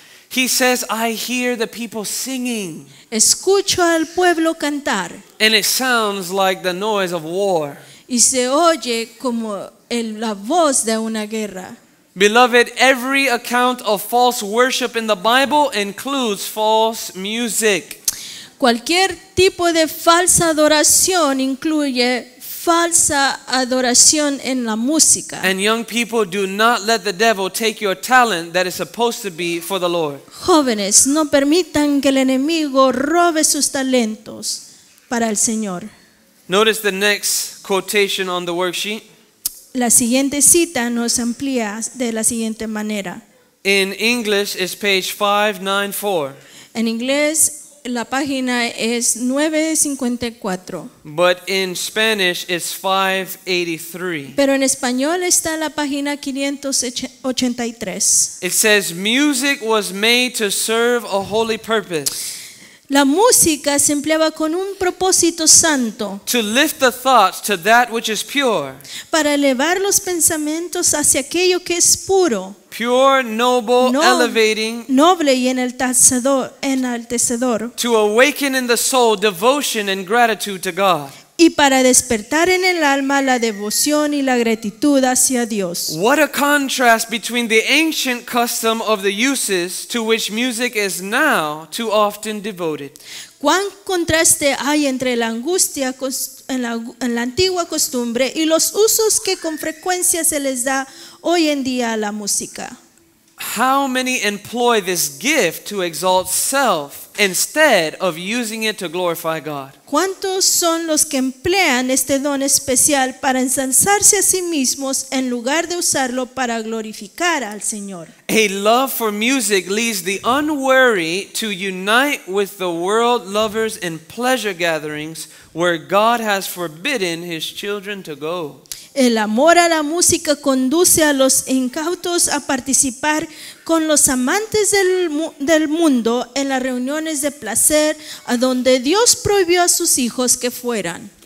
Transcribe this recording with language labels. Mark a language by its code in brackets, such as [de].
[en] He says, I hear the people singing. [es] escucho al pueblo cantar [en] And it sounds like the noise of war. [es] y se oye como la voz de una guerra. [en] Beloved, every account of false worship in the Bible includes false music. [es] Cualquier tipo de falsa adoración incluye falsa adoración en la música. [en] And young people, do not let the devil take your talent that is supposed to be for the Lord. [es] Jóvenes, no permitan que el enemigo robe sus talentos para el Señor. [en] Notice the next quotation on the worksheet. [es] La siguiente cita nos amplía de la siguiente manera. [en] In English, it's page 594. [es] En inglés, la página es 954. [en] But in Spanish, it's 583. [es] Pero en español está la página 583. [en] It says, music was made to serve a holy purpose. [es] La música se empleaba con un propósito santo, [en] to lift the thoughts to that which is pure, [es] para elevar los pensamientos hacia aquello que es puro, [en] pure, noble, No- elevating, [es] noble y enaltecedor, [en] to awaken in the soul devotion and gratitude to God. [es] y para despertar en el alma la devoción y la gratitud hacia Dios. [en] What a contrast between the ancient custom of the uses to which music is now too often devoted. [es] Cuán contraste hay entre la angustia en la antigua costumbre y los usos que con frecuencia se les da hoy en día a la música. [en] How many employ this gift to exalt self instead of using it to glorify God? [es] ¿Cuántos son los que emplean este don especial para ensalzarse a sí mismos en lugar de usarlo para glorificar al Señor? [en] A love for music leads the unwary to unite with the world lovers in pleasure gatherings where God has forbidden his children to go. [es] El amor a la música conduce a los incautos a participar con los amantes del mundo en las reuniones de placer a donde Dios prohibió a sus hijos que fueran.